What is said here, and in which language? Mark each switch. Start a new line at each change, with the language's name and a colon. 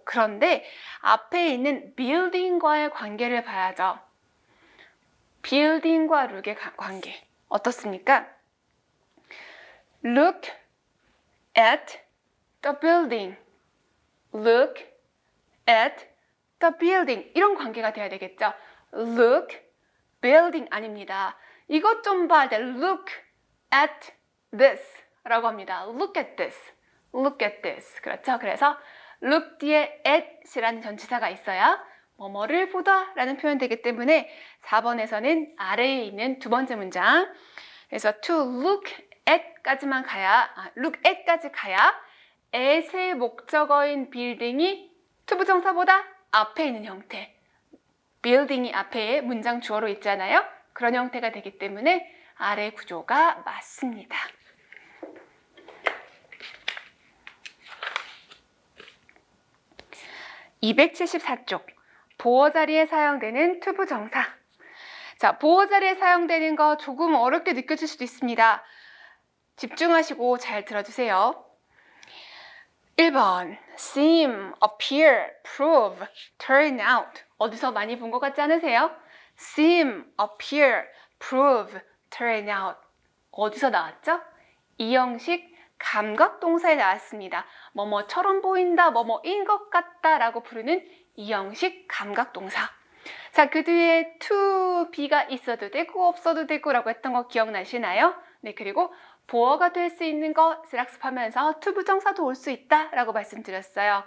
Korean: 그런데 앞에 있는 building과의 관계를 봐야죠. building과 look의 관계 어떻습니까?
English: Look at the building. Look at the building.
Korean: 이런 관계가 돼야 되겠죠.
English: Look, building
Korean: 아닙니다. 이것 좀 봐.
English: Look at this
Korean: 라고 합니다.
English: Look at this. Look at this. 그렇죠?
Korean: 그래서 look 뒤에 at이라는 전치사가 있어야 뭐뭐를 보다 라는 표현 되기 때문에 4번에서는 아래에 있는 두 번째 문장 그래서 to look at까지만 가야 look at까지 가야 at의 목적어인 building이 투부정사보다 앞에 있는 형태 building이 앞에 문장 주어로 있잖아요. 그런 형태가 되기 때문에 아래 구조가 맞습니다. (274쪽) 보어 자리에 사용되는 투부정사. 자, 보어 자리에 사용되는 거 조금 어렵게 느껴질 수도 있습니다. 집중하시고 잘 들어주세요.
English: 1번 seem, appear, prove, turn out.
Korean: 어디서 많이 본 것 같지 않으세요?
English: seem, appear, prove, turn out.
Korean: 어디서 나왔죠? 이 형식 감각동사에 나왔습니다. 뭐뭐처럼 보인다, 뭐뭐인 것 같다 라고 부르는 이 형식 감각동사. 자, 그 뒤에 to be가 있어도 되고 없어도 되고 라고 했던 거 기억나시나요? 네, 그리고 보어가 될 수 있는 것을 학습하면서 투부정사도 올 수 있다 라고 말씀드렸어요.